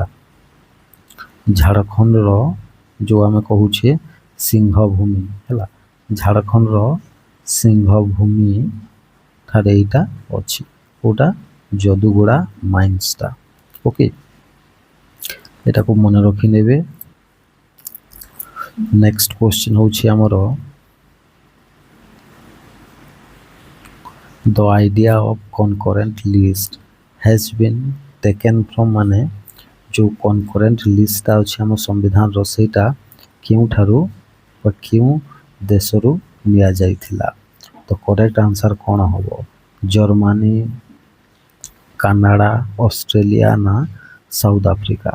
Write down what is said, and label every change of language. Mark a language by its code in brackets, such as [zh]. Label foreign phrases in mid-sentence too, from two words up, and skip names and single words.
[or] ଝାଡ଼ଖଣ୍ଡର ଯେଉଁ ଆମେ କହୁଛେ ସିଂହଭୂମି ହେଲା, ଝାଡ଼ଖଣ୍ଡର ସିଂହଭୂମି ଠାରେ ଏଇଟା ଅଛି। କେଉଁଟା? ଯଦୁଗୁଡ଼ା ମାଇନ୍ସଟା। ଓକେ, ଏଟାକୁ ମନେ ରଖିନେବେ। [en] next question [or] ହେଉଛି ଆମର [en] the idea of concurrent list has been taken from [or] ମାନେ ଯେଉଁ [en] concurrent list [or] ଅଛି ଆମ ସମ୍ବିଧାନର ସେଇଟା କେଉଁଠାରୁ ବା କେଉଁ ଦେଶରୁ ନିଆଯାଇଥିଲା? ତ [en] correct answer [or] କ'ଣ ହେବ? ଜର୍ମାନୀ, କାନାଡ଼ା, ଅଷ୍ଟ୍ରେଲିଆ ନା ସାଉଥ ଆଫ୍ରିକା?